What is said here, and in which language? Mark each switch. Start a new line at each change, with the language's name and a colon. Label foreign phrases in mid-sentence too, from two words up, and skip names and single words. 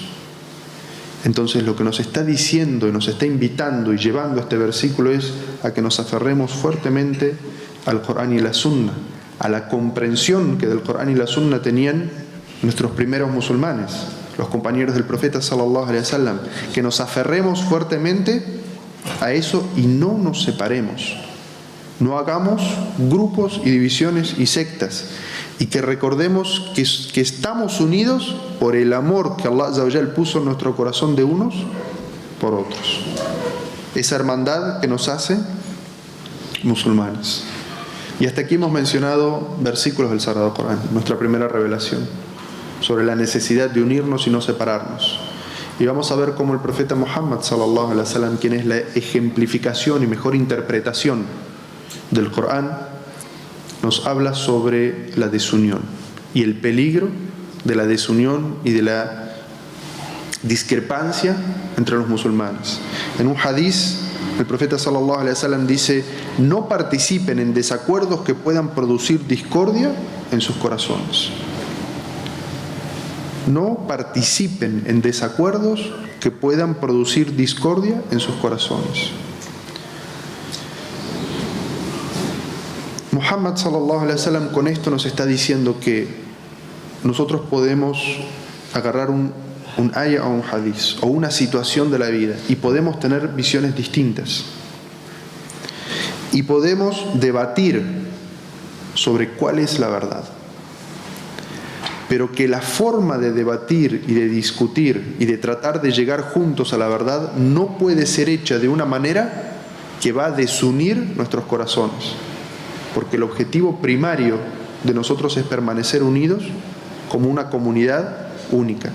Spanish: Entonces lo que nos está diciendo y nos está invitando y llevando este versículo es a que nos aferremos fuertemente al Corán y la Sunna, a la comprensión que del Corán y la Sunna tenían nuestros primeros musulmanes, los compañeros del profeta
Arabic: صلى الله عليه وسلم,
Spanish: que nos aferremos fuertemente a eso y no nos separemos, no hagamos grupos y divisiones y sectas, y que recordemos que estamos unidos por el amor que
Arabic: الله عز وجل
Spanish: puso en nuestro corazón de unos por otros, esa hermandad que nos hace musulmanes. Y hasta aquí hemos mencionado versículos del Sagrado Corán, nuestra primera revelación, sobre la necesidad de unirnos y no separarnos. Y vamos a ver cómo el profeta Muhammad
Arabic: صلى الله عليه وسلم,
Spanish: quien es la ejemplificación y mejor interpretación del Corán, nos habla sobre la desunión y el peligro de la desunión y de la discrepancia entre los musulmanes. En un hadiz, el profeta
Arabic: صلى الله عليه وسلم
Spanish: dice: no participen en desacuerdos que puedan producir discordia en sus corazones. No participen en desacuerdos que puedan producir discordia en sus corazones. Muhammad
Arabic: صلى الله عليه وسلم
Spanish: con esto nos está diciendo que nosotros podemos agarrar un aya o un hadith o una situación de la vida y podemos tener visiones distintas y podemos debatir sobre cuál es la verdad, pero que la forma de debatir y de discutir y de tratar de llegar juntos a la verdad no puede ser hecha de una manera que va a desunir nuestros corazones, porque el objetivo primario de nosotros es permanecer unidos como una comunidad única.